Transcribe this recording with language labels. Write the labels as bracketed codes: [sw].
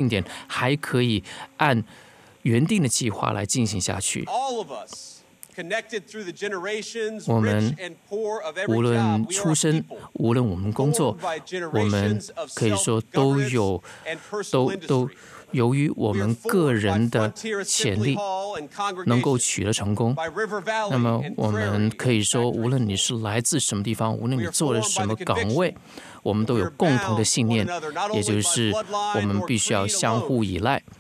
[zh] 庆典还可以按原定的计划来进行下去。 [en] All of us. Connected through the generations, rich and poor of every job, we are people. [zh] 无论出身，无论我们工作，我们可以说都有，都由于我们个人的潜力能够取得成功。那么我们可以说，无论你是来自什么地方，无论你做了什么岗位，我们都有共同的信念，也就是我们必须要相互依赖。